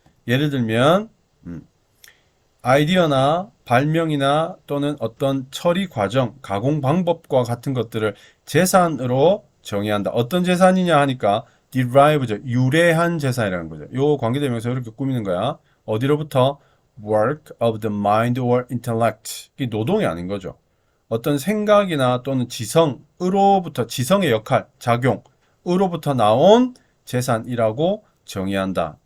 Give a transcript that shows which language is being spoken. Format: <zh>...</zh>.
<ko>예를 들면 아이디어나 발명이나 또는 어떤 처리 과정, 가공 방법과 같은 것들을 재산으로 정의한다. 어떤 재산이냐 하니까 derive죠. 유래한 재산이라는 거죠. 요 관계대명사 이렇게 꾸미는 거야. 어디로부터?</ko> <en>work of the mind or intellect.</en> <ko>이게 노동이 아닌 거죠. 어떤 생각이나 또는 지성으로부터 지성의 역할, 작용으로부터 나온 재산이라고 정의한다.</ko>